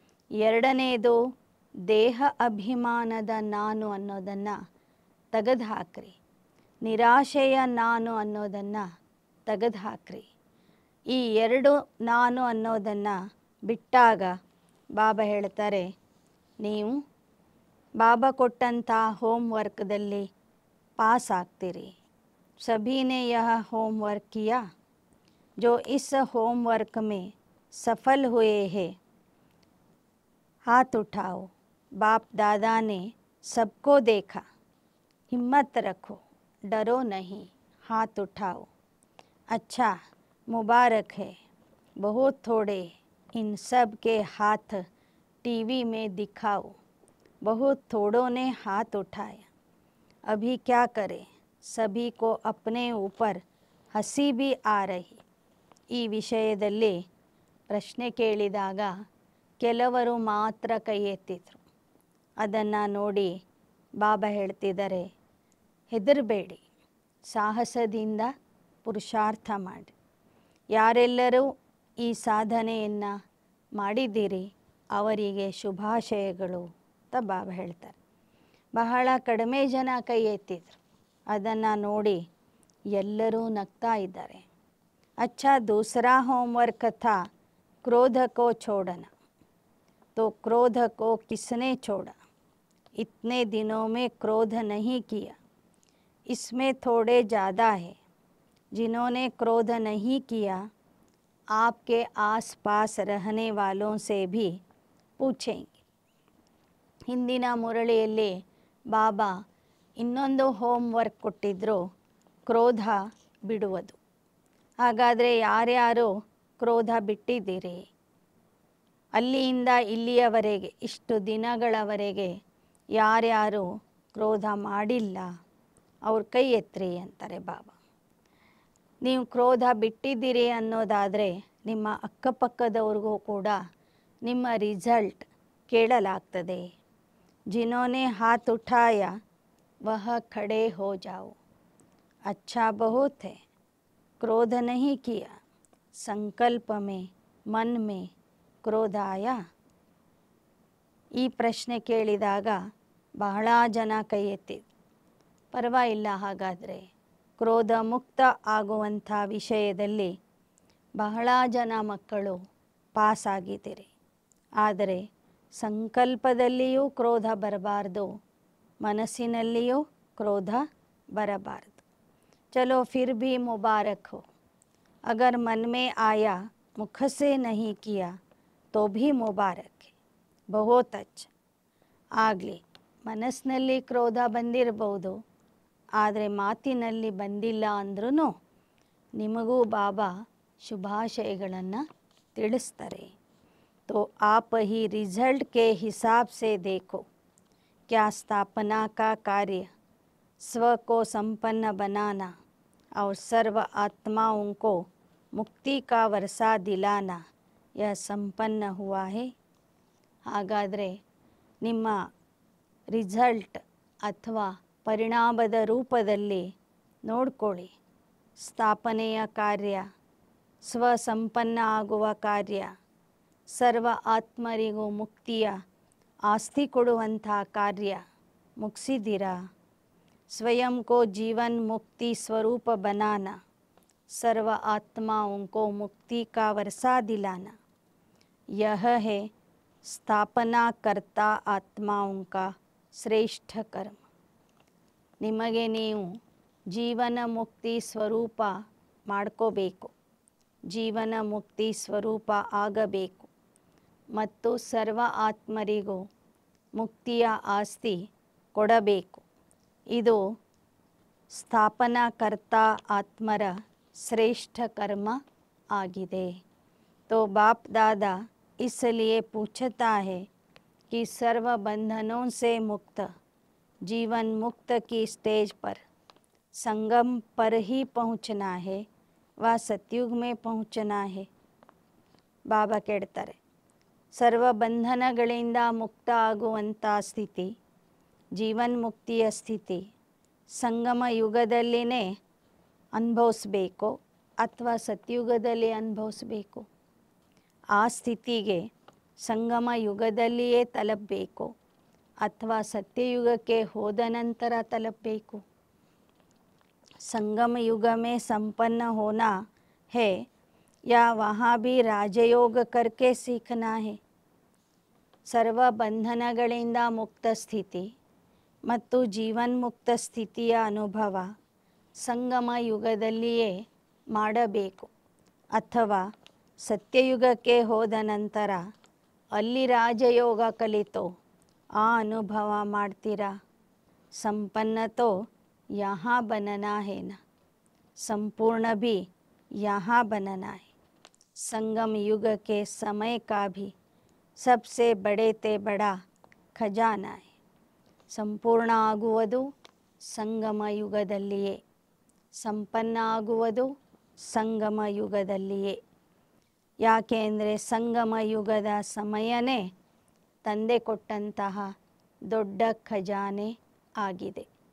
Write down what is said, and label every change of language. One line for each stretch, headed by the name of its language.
Kannada: ಎರಡನೇದು ದೇಹ ಅಭಿಮಾನದ ನಾನು ಅನ್ನೋದನ್ನು ತೆಗೆದುಹಾಕ್ರಿ, ನಿರಾಶೆಯ ನಾನು ಅನ್ನೋದನ್ನು ತೆಗೆದುಹಾಕ್ರಿ. ಈ 2 ನಾನು ಅನ್ನೋದನ್ನು ಬಿಟ್ಟಾಗ ಬಾಬಾ ಹೇಳ್ತಾರೆ, ನೀವು ಬಾಬಾ ಕೊಟ್ಟಂಥ ಹೋಮ್ವರ್ಕ್ದಲ್ಲಿ ಪಾಸ್ ಆಗ್ತೀರಿ.
Hindi: ಸಭೀನೆ ಯಹ ಹೋಮ್ವರ್ಕ್ ಕಿಯಾ, जो इस होमवर्क में सफल हुए हैं हाथ उठाओ. बाप दादा ने सबको देखा, हिम्मत रखो, डरो नहीं, हाथ उठाओ. अच्छा मुबारक है, बहुत थोड़े इन सब के हाथ टीवी में दिखाओ. बहुत थोड़ों ने हाथ उठाया, अभी क्या करें, सभी को अपने ऊपर हंसी भी आ रही.
Kannada: ಈ ವಿಷಯದಲ್ಲಿ ಪ್ರಶ್ನೆ ಕೇಳಿದಾಗ ಕೆಲವರು ಮಾತ್ರ ಕೈ ಎತ್ತಿದ್ರು. ಅದನ್ನು ನೋಡಿ ಬಾಬಾ ಹೇಳ್ತಿದ್ದಾರೆ, ಹೆದರಬೇಡಿ, ಸಾಹಸದಿಂದ ಪುರುಷಾರ್ಥ ಮಾಡಿ. ಯಾರೆಲ್ಲರೂ ಈ ಸಾಧನೆಯನ್ನು ಮಾಡಿದ್ದೀರಿ ಅವರಿಗೆ ಶುಭಾಶಯಗಳು ಅಂತ ಬಾಬಾ ಹೇಳ್ತಾರೆ. ಬಹಳ ಕಡಿಮೆ ಜನ ಕೈ ಎತ್ತಿದ್ರು. ಅದನ್ನು ನೋಡಿ ಎಲ್ಲರೂ ನಗ್ತಾ ಇದ್ದಾರೆ.
Hindi: अच्छा दूसरा होमवर्क था क्रोध को छोड़ना. तो क्रोध को किसने छोड़ा? इतने दिनों में क्रोध नहीं किया. इसमें थोड़े ज़्यादा है. जिन्होंने क्रोध नहीं किया आपके आसपास रहने वालों से भी पूछेंगे.
Kannada: ಹಿಂದಿನ ಮುರಳಿಯಲ್ಲಿ ಬಾಬಾ ಇನ್ನೊಂದು ಹೋಮ್ವರ್ಕ್ ಕೊಟ್ಟಿದ್ದರು, ಕ್ರೋಧ ಬಿಡುವುದು. ಹಾಗಾದರೆ ಯಾರ್ಯಾರು ಕ್ರೋಧ ಬಿಟ್ಟಿದ್ದೀರಿ? ಅಲ್ಲಿಯಿಂದ ಇಲ್ಲಿಯವರೆಗೆ ಇಷ್ಟು ದಿನಗಳವರೆಗೆ ಯಾರ್ಯಾರು ಕ್ರೋಧ ಮಾಡಿಲ್ಲ ಅವ್ರ ಕೈ ಎತ್ತಿರಿ ಅಂತಾರೆ ಬಾಬಾ. ನೀವು ಕ್ರೋಧ ಬಿಟ್ಟಿದ್ದೀರಿ ಅನ್ನೋದಾದರೆ ನಿಮ್ಮ ಅಕ್ಕಪಕ್ಕದವ್ರಿಗೂ ಕೂಡ ನಿಮ್ಮ ರಿಸಲ್ಟ್ ಕೇಳಲಾಗ್ತದೆ.
Hindi: जिन्होंने हाथ उठाया वह खड़े हो जाओ. अच्छा बहुत है, क्रोध नहीं किया, संकल्प में मन में क्रोध आया?
Kannada: ಈ ಪ್ರಶ್ನೆ ಕೇಳಿದಾಗ ಬಹಳ ಜನ ಕೈ ಎತ್ತಿ. ಪರವಾಗಿಲ್ಲ, ಹಾಗಾದರೆ ಕ್ರೋಧ ಮುಕ್ತ ಆಗುವಂಥ ವಿಷಯದಲ್ಲಿ ಬಹಳ ಜನ ಮಕ್ಕಳು ಪಾಸ್ ಆಗಿದ್ದೀರಿ. ಆದರೆ ಸಂಕಲ್ಪದಲ್ಲಿಯೂ ಕ್ರೋಧ ಬರಬಾರ್ದು, ಮನಸ್ಸಿನಲ್ಲಿಯೂ ಕ್ರೋಧ बरबारद।
Hindi: चलो फिर भी मुबारक हो, अगर मन में आया मुख से नहीं किया तो भी मुबारक है, बहुत अच्छा।
Kannada: ಆಗಲಿ, ಮನಸ್ಸಿನಲ್ಲಿ ಕ್ರೋಧ ಬಂದಿರಬಹುದು, ಆದರೆ ಮಾತಿನಲ್ಲಿ ಬಂದಿಲ್ಲ ಅಂದ್ರೂ ನಿಮಗೂ ಬಾಬಾ ಶುಭಾಶಯಗಳನ್ನು ತಿಳಿಸ್ತಾರೆ.
Hindi: तो आप ही रिजल्ट के हिसाब से देखो, क्या स्थापना का कार्य स्व को संपन्न बनाना और सर्व आत्माओं को मुक्ति का वर्षा दिलाना यह संपन्न हुआ है।
Kannada: ಹಾಗಾದರೆ ನಿಮ್ಮ ರಿಸಲ್ಟ್ ಅಥವಾ ಪರಿಣಾಮದ ರೂಪದಲ್ಲಿ ನೋಡ್ಕೊಳ್ಳಿ. ಸ್ಥಾಪನೆಯ ಕಾರ್ಯ, ಸ್ವಸಂಪನ್ನ ಆಗುವ ಕಾರ್ಯ, ಸರ್ವ ಆತ್ಮರಿಗೂ ಮುಕ್ತಿಯ ಆಸ್ತಿ ಕೊಡುವಂಥ ಕಾರ್ಯ ಮುಗಿಸಿದ್ದೀರಾ.
Hindi: स्वयं को जीवन मुक्ति स्वरूप बनाना, सर्व आत्माओं को मुक्ति का वर्षा दिलाना, यह है स्थापना करता आत्माओं का श्रेष्ठ कर्म.
Kannada: ನಿಮಗೆ ನೀವು ಜೀವನ ಮುಕ್ತಿ ಸ್ವರೂಪ ಮಾಡ್ಕೋಬೇಕು, ಜೀವನ ಮುಕ್ತಿ ಸ್ವರೂಪ ಆಗಬೇಕು ಮತ್ತು ಸರ್ವ ಆತ್ಮರಿಗೂ ಮುಕ್ತಿಯ ಆಸ್ತಿ ಕೊಡಬೇಕು. ಇದು ಸ್ಥಾಪನಾಕರ್ತಾ ಆತ್ಮರ ಶ್ರೇಷ್ಠ कर्म आಗಿದೆ.
Hindi: तो बाप दादा इसलिए पूछता है कि सर्व बंधनों से मुक्त जीवन मुक्त की स्टेज पर संगम पर ही पहुंचना है, व सतयुग में पहुंचना है.
Kannada: ಬಾಬಾ ಕೇಳ್ತಾರೆ, ಸರ್ವ ಬಂಧನಗಳಿಂದ ಮುಕ್ತ ಆಗುವಂಥ ಸ್ಥಿತಿ, ಜೀವನ್ಮುಕ್ತಿಯ ಸ್ಥಿತಿ ಸಂಗಮ ಯುಗದಲ್ಲಿನೇ ಅನುಭವಿಸ್ಬೇಕು ಅಥವಾ ಸತ್ಯುಗದಲ್ಲಿ ಅನುಭವಿಸ್ಬೇಕು? ಆ ಸ್ಥಿತಿಗೆ ಸಂಗಮ ಯುಗದಲ್ಲಿಯೇ ತಲುಪಬೇಕು ಅಥವಾ ಸತ್ಯಯುಗಕ್ಕೆ ಹೋದ ನಂತರ ತಲುಪಬೇಕು?
Hindi: संगम युग में संपन्न होना है या वहाँ भी राजयोग करके सीखना है?
Kannada: सर्व ಬಂಧನಗಳಿಂದ ಮುಕ್ತ ಸ್ಥಿತಿ ಮತ್ತು ಜೀವನ್ಮುಕ್ತ ಸ್ಥಿತಿಯ ಅನುಭವ ಸಂಗಮ ಯುಗದಲ್ಲಿಯೇ ಮಾಡಬೇಕು ಅಥವಾ ಸತ್ಯಯುಗಕ್ಕೆ ಹೋದ ನಂತರ ಅಲ್ಲಿ ರಾಜಯೋಗ ಕಲಿತು ಆ ಅನುಭವ ಮಾಡ್ತೀರಾ?
Hindi: ಸಂಪನ್ನ तो यहाँ बनना है ना, संपूर्ण भी यहाँ बनना है. संगम युग के समय का भी सबसे बड़े ते बड़ा ಖಜಾನ है.
Kannada: ಸಂಪೂರ್ಣ ಆಗುವುದು ಸಂಗಮ ಯುಗದಲ್ಲಿಯೇ, ಸಂಪನ್ನ ಆಗುವುದು ಸಂಗಮ ಯುಗದಲ್ಲಿಯೇ. ಯಾಕೆ ಅಂದರೆ ಸಂಗಮ ಯುಗದ ಸಮಯನೇ ತಂದೆ ಕೊಟ್ಟಂತಹ ದೊಡ್ಡ ಖಜಾನೆ ಆಗಿದೆ.